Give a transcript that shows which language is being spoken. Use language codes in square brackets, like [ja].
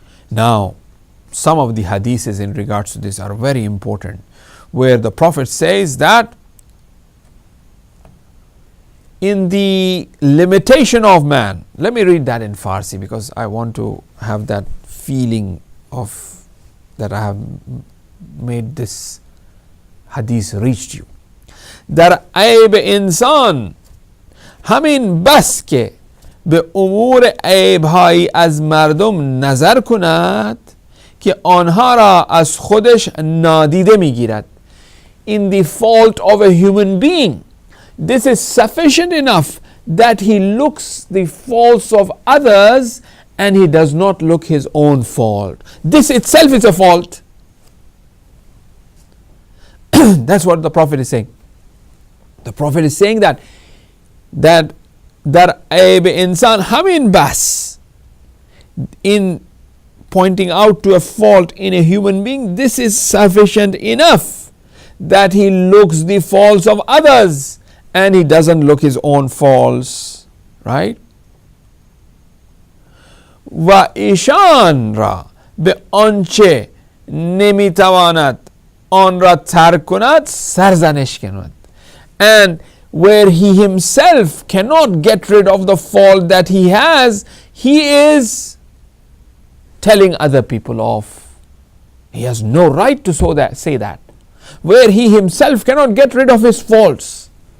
[en] Now, some of the hadiths in regards to this are very important, where the Prophet says that in the limitation of man, let me read that in Farsi because I want to have that feeling of that I have made this hadith reached you. [fa] در عیب انسان همین بس که به امور عیبهایی از مردم نظر کند که آنها را از خودش نادیده میگیرد. [en] In the fault of a human being, this is sufficient enough that he looks the faults of others and he does not look his own fault. This itself is a fault. That's what the Prophet is saying. The Prophet is saying that [fa] dar aib insan hamin bas, [en] in pointing out to a fault in a human being, this is sufficient enough that he looks the faults of others and he doesn't look his own faults, right? [fa] و ایشان را به آنچه نمیتواند آن را ترک کند سرزنش کند. [en] And where he himself cannot get rid of the fault that he has, he is telling other people off. He has no right to say that. Where he himself cannot get rid of his faults.